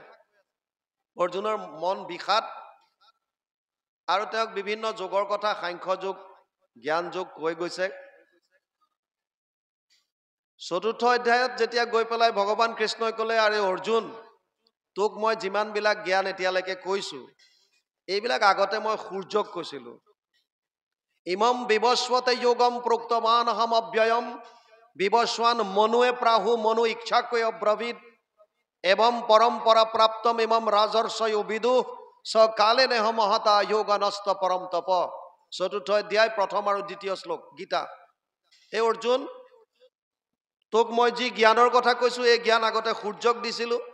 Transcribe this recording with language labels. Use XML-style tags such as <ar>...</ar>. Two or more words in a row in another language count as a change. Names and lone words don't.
<as>অৰ্জুনৰ মন বিষাদ, আৰু তেওঁক বিভিন্ন যোগৰ কথা, সাংখ্য যোগ, জ্ঞান যোগ কৈ গৈছে। 4ৰ্থ অধ্যায়ত যেতিয়া গৈ পেলাই ভগৱান কৃষ্ণই ক'লে, আৰে অৰ্জুন তোক মই যিমানবিলাক জ্ঞান এতিয়ালৈকে কৈছো, এইবিলাক আগতে মই সূৰ্যক কৈছিলো।</as> <sa>ইমম বিবস্বতে যোগম প্ৰোক্তমান অহম অব্যয়ম বিবস্বান মনুৱে প্ৰাহু মনু ইচ্ছাকৈ অব্ৰবীদ এৱম পৰম্পৰা প্ৰাপ্তম ইমম ৰাজৰ্ষয় বিদু স কালে নেহ মহতা যোগানস্ত পৰম তপ।</sa> <as>4ৰ্থ অধ্যায় 1ম আৰু 2য় শ্লোক গীতা। হে অৰ্জুন, তোক মই যি জ্ঞানৰ কথা কৈছো, এই জ্ঞান আগতে সূৰ্যক দিছিলো।</as>